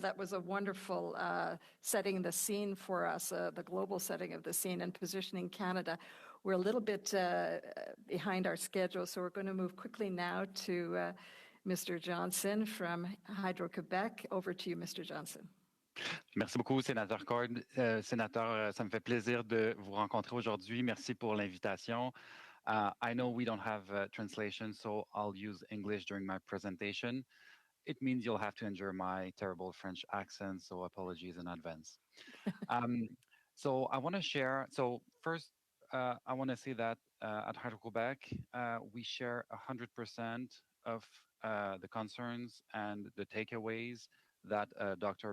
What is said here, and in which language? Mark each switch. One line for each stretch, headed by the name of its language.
English: That was a wonderful setting the scene for us, the global setting of the scene and positioning Canada. We're a little bit behind our schedule, so we're going to move quickly now to Mr. Johnson from Hydro-Québec. Over to you, Mr. Johnson.
French: Merci beaucoup, Sénateur Cord. Sénateur, ça me fait plaisir de vous rencontrer aujourd'hui. Merci pour l'invitation.
English: I know we don't have translation, so I'll use English during my presentation. It means you'll have to endure my terrible French accent, so apologies in advance. So I want to share, so first, I want to say that at Hydro-Québec, we share 100% of the concerns and the takeaways that Dr.